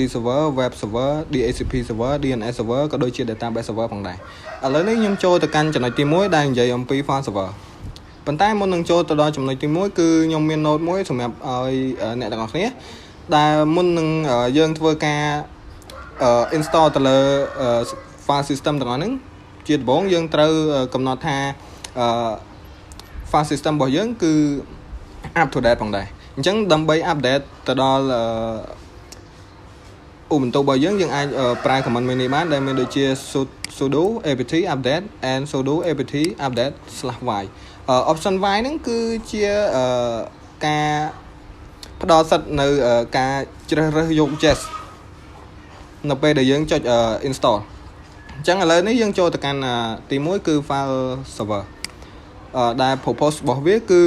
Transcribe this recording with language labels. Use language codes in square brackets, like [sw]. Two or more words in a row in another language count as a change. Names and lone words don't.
[en] server web server DHCP server DNS server [km] ក៏ដូចជា [en] database server [km] ផងដែរឥឡូវនេះខ្ញុំចូលទៅកាន់ចំណុចទី1ដែលនិយាយអំពី [en] file server [km] ប៉ុន្តែមុននឹងចូលទៅដល់ចំណុចទី1គឺខ្ញុំមាន note មួយសម្រាប់ឲ្យអ្នកទាំងអស់គ្នាដែលមុននឹងយើងធ្វើការ install ទៅលើ [en] file system [km] ទាំងអស់ហ្នឹងជាដំបូងយើងត្រូវកំណត់ថា [en] file system [km] របស់យើងគឺ [en] up to date [km] ផងដែរអញ្ចឹងដើម្បី update ទៅដល់ Ubuntu របស់យើងអាចប្រើ command មួយនេះបានដែលមានដូចជា [en] sudo apt update and sudo apt update/y option y [km] ហ្នឹងគឺជាការផ្ដល់សិទ្ធិនៅការជ្រើសរើសយក jest នៅពេលដែលយើងចុច install អញ្ចឹងឥឡូវនេះយើងចូលទៅកាន់ទី1គឺ [en] file server [km] ដែល purpose របស់វា